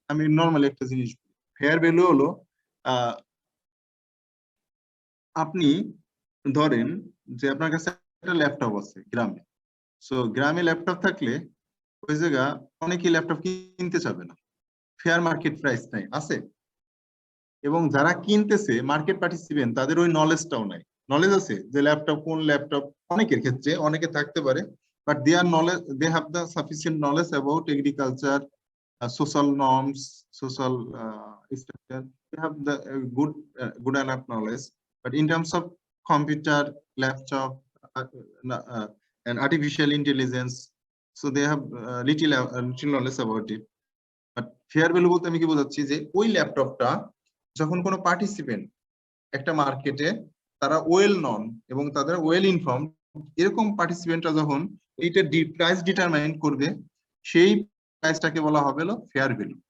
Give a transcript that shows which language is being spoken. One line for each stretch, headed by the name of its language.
Bangla: আমি নরমালি একটা জিনিস, ফেয়ার ভ্যালু হলো আপনি ধরেন যে আপনার কাছে একটা ল্যাপটপ আছে গ্রামে, সো গ্রামে ল্যাপটপ থাকলে ওই জায়গা অনেকেই ল্যাপটপ কিনতে চাবে না, ফেয়ার মার্কেট প্রাইস নাই আছে, এবং যারা কিনতেছে মার্কেট পার্টিসিপেন্ট তাদের ওই নলেজটাও নাই। নলেজ আছে যে ল্যাপটপ কোন ল্যাপটপ, অনেকের ক্ষেত্রে অনেকে থাকতে পারে,
English: but they have the sufficient knowledge about agriculture, social norms, social structure. They have the good enough knowledge, but in terms of computer, laptop, and artificial intelligence, so they have little knowledge about it.
Bangla: But fair value বলতে আমি কি বোঝাচ্ছি যে ওই ল্যাপটপটা যখন কোনো participant একটা মার্কেটে তারা ওয়েল নন এবং তাদের ওয়েল ইনফর্ম, এরকম পার্টিসিপেন্টরা যখন এইটা প্রাইস ডিটারমাইন করবে, সেই প্রাইসটাকে বলা হবে হলো ফেয়ার ভ্যালু।